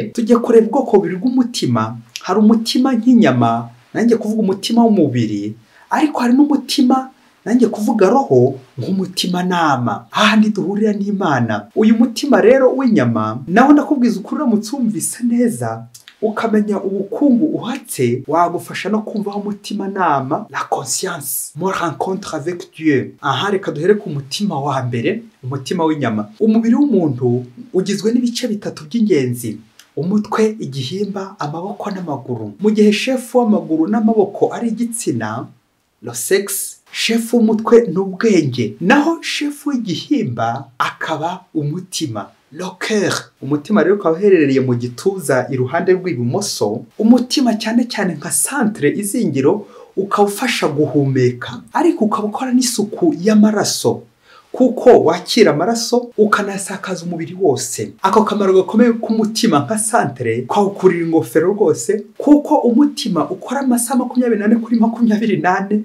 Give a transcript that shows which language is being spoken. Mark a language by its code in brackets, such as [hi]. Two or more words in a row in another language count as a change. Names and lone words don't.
[rw] Tujye kureba ubwoko bubiri bw'umutima. Hari umutima nk'inyama, nanjye kuvuga umutima w'umubiri, ariko hari n'umutima nanjye kuvuga roho nk'umutima nama, hahandi duhurira n'Imana. Uyu mutima rero w'inyama, naho ndakubwiza ukuri uramutse wumvise neza, ukamenya ubukungu uhatse, wagufasha no kumvaho umutima nama, [fr] la conscience, mon rencontre avec Dieu. [rw] Aha reka duhere ku mutima wa mbere, umutima w'inyama. Umubiri w'umuntu ugizwe n'ibice bitatu by'ingenzi: umutwe, igihimba, amaboko n'amaguru. Mu gihe shefu w'amaguru n'amaboko ari igitsina, [fr] le sexe, [rw] shefu w'umutwe n'ubwenge, naho shefu w'igihimba akaba umutima, [fr] le cœur. [rw] Umutima rero ukaba uherereye mu gituza iruhande rw'ibumoso. Umutima cyane cyane nka centre, izingiro, ukawufasha guhumeka, ariko ukaba ukora n'isuku y'amaraso, kuko wakira amaraso ukanasakaza umubiri wose. Ako kamaro gakomeye k'umutima nka centre kwawukurira ingofero rwose, kuko umutima ukora amasaha 24 kuri 24.